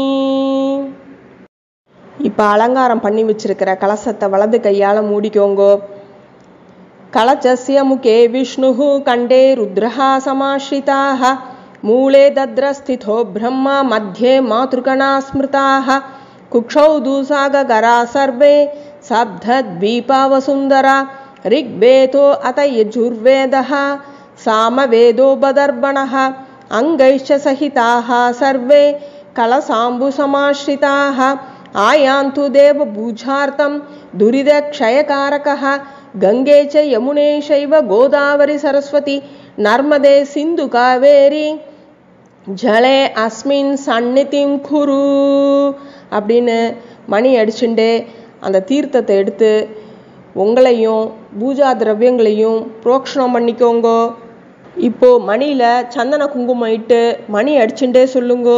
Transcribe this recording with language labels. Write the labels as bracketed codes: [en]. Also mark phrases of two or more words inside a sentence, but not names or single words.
[ta] இப்போ அலங்காரம் பண்ணி வச்சிருக்கிற கலசத்தை வலது கையால் மூடிக்கோங்கோ. [sa] कलशस्य मुखे विष्णुः कण्ठे रुद्रः समाश्रितः मूले तत्रस्थितो ब्रह्मा मध्ये मातृगणाः स्मृताः कुक्षौ तुसागराः सर्वे सप्तद्वीपावसुन्धरा ऋग्वेदो अत यजुर्वेदः सामवेदो बदर्बणः अङ्गैश्च सहिताः सर्वे कलसाम्बुसमाश्रिताः आयान्तु देवपूजार्थं दुरितक्षयकारकः गङ्गे च यमुने चैव गोदावरी सरस्वती नर्मदे सिन्धु कावेरी जले अस्मिन् सन्निधिं कुरु [ta] அப்படின்னு மணி அடிச்சுட்டே அந்த தீர்த்தத்தை எடுத்து உங்களையும் பூஜா திரவியங்களையும் புரோக்ஷணம் பண்ணிக்கோங்கோ. இப்போ மணியில் சந்தன குங்குமம் இட்டு மணி அடிச்சுட்டே சொல்லுங்கோ.